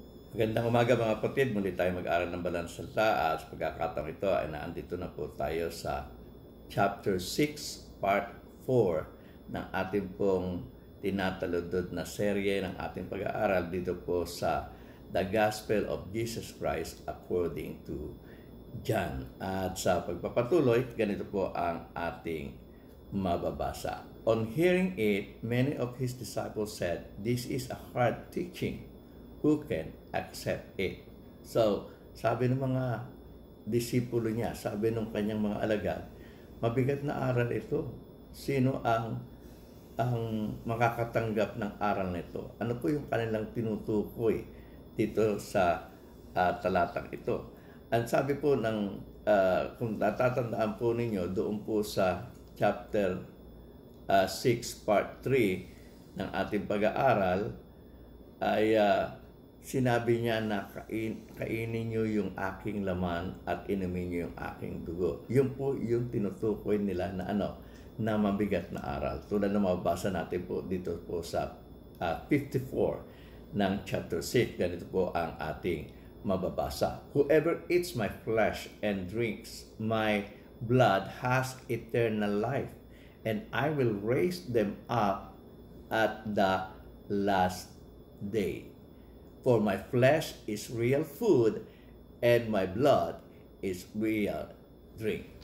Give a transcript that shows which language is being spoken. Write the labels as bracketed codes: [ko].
[tl] Magandang umaga mga kapatid, muli tayo mag-aaral ng banal na salita at sa pagkakataong ito ay naandito na po tayo sa chapter 6 part 4 ng ating pong tinataludod na serye ng ating pag-aaral dito po sa The Gospel of Jesus Christ according to John. At sa pagpapatuloy, ganito po ang ating mababasa. [en] On hearing it, many of his disciples said, "This is a hard teaching. Who can accept it?" [tl] So, sabi ng mga disipulo niya, sabi ng kanyang mga alagad, mabigat na aral ito. Sino ang makakatanggap ng aral nito? Ano po yung kanilang tinutukoy dito sa talatang ito? Ang sabi po ng, kung natatandaan po ninyo, doon po sa chapter 6 part 3 ng ating pag-aaral, ay sinabi niya na kainin niyo yung aking laman at inumin niyo yung aking dugo. Yun po yung tinutukoy nila na na mabigat na aral. Tulad na mababasa natin po dito po sa 54 ng chapter 6. Ganito po ang ating mababasa. [en] Whoever eats my flesh and drinks my blood has eternal life, and I will raise them up at the last day. For my flesh is real food and my blood is real drink.